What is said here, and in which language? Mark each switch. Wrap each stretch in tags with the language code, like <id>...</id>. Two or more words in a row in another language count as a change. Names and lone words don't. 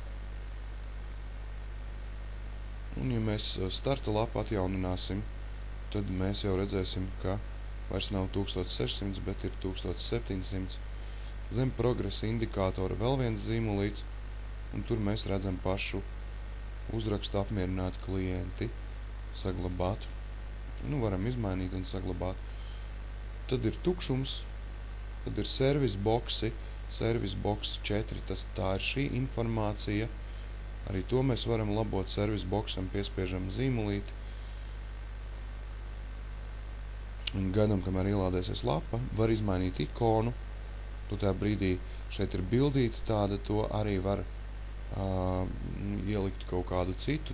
<lv>Un ja mēs starta lapu atjaunināsim, tad mēs jau redzēsim, ka vairs nav 1600, bet ir 1700. Zem progresa indikātora vēl viens zīmolīts, un tur mēs redzam pašu uzrakstu apmierināt klienti, saglabāt. Varam izmainīt un saglabāt. Tad ir tukšums, tad ir</lv> <en>service boxi, service box</en> <lv>4, tā ir šī informācija. Arī to mēs varam labot</lv> <en>service boxam,</en> <lv>piespiežam zīmolīti. Un gaidām, kamēr ielādēsies lapa, var izmainīt ikonu. Tu tajā brīdī šeit ir bildīta tāda, to arī var ielikt kaut kādu citu.</lv>